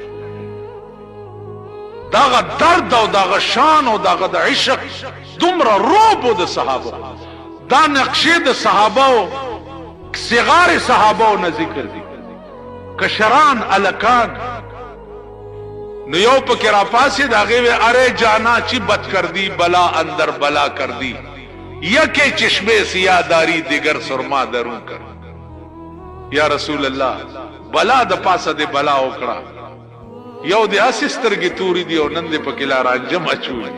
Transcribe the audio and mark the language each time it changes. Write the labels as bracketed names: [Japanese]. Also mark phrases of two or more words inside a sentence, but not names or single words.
[Pashto] داغه درد او داغه شان او داغه د عشق دومره روب د صحابه، دا نقشې د صحابه او [Arabic] صغار صحابه [Pashto] نه ذکر دي، کشران الکان. نو یو پکې راپاسې د هغې وی [Persian] ارے جانا چی بد کر دی بلا اندر بلا کر دی، یکے چشمے سیاداری دیگر سرما درون کر. [Arabic] یا رسول الله [Pashto] بلا د پاسه د بلا وکړه، یو د اسې سترګې تورې دي او نن دې پکې لا رانجه مچوي.